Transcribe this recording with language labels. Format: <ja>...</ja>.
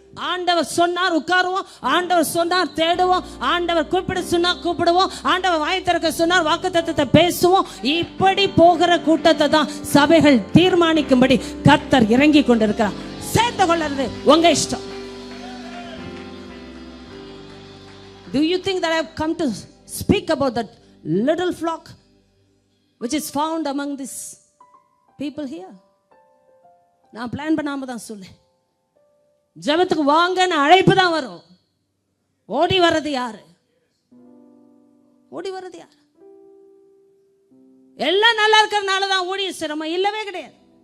<ta>ஆண்டவர் சொன்னார் உட்காருவோம், ஆண்டவர் சொன்னார் தேடுவோம், ஆண்டவர் கூப்பிட சொன்னார் கூப்பிடுவோம், ஆண்டவர் வாய் திறக்க சொன்னார் வாக்குத்தத்தத்தை பேசுவோம். இப்படி போகிற கூட்டத்தை தான் சபைகள் தீர்மானிக்கும்படி கர்த்தர் இறங்கி கொண்டிருக்கிறார். சேர்த்து கொள்றது உங்க இஷ்டம்.</ta> <en>Do you think that I have come to speak about that little flock which is found among these people here?</en> <ta>நான் பிளான் பண்ணாம தான் சொல்லேன். ஜெபத்துக்கு வாங்கன்னு அழைப்பு தான் வரும். ஓடி வர்றது யாரு? ஓடி வர்றது யாரு? எல்லாம் நல்லா இருக்கிறதுனால தான் ஓடிய சிரமம் இல்லவே கிடையாது.</ta>